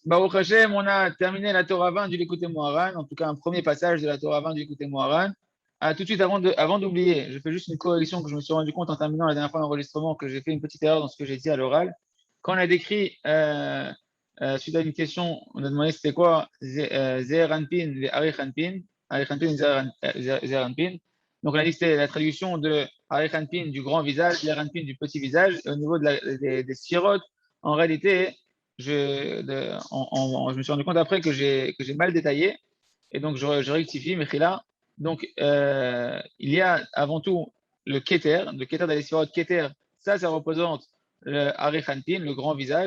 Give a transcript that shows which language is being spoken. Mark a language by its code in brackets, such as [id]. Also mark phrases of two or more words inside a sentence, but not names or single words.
[he] Baruch Hashem, [fr] on a terminé la Torah 20 du Likutei Moharan, en tout cas un premier passage de la Torah 20 du Likutei Moharan. Tout de suite, avant d'oublier, je fais juste une correction que je me suis rendu compte en terminant la dernière fois l'enregistrement, que j'ai fait une petite erreur dans ce que j'ai dit à l'oral. Quand on a décrit, suite à une question, on a demandé c'était quoi [he] Ze'er Anpin, [fr] les [he] Arich Anpin, Arich Anpin, Ze'er Anpin. [fr] Donc on a dit que c'était la traduction de [he] Arich Anpin [fr] du grand visage, [he] Ze'er Anpin [fr] du petit visage. Et au niveau des sirotes, en réalité, je me suis rendu compte après que j'ai mal détaillé, et donc je rectifie, mais là, donc il y a avant tout le Keter d'Alessirot Keter, ça représente le Arichanpin, le grand visage.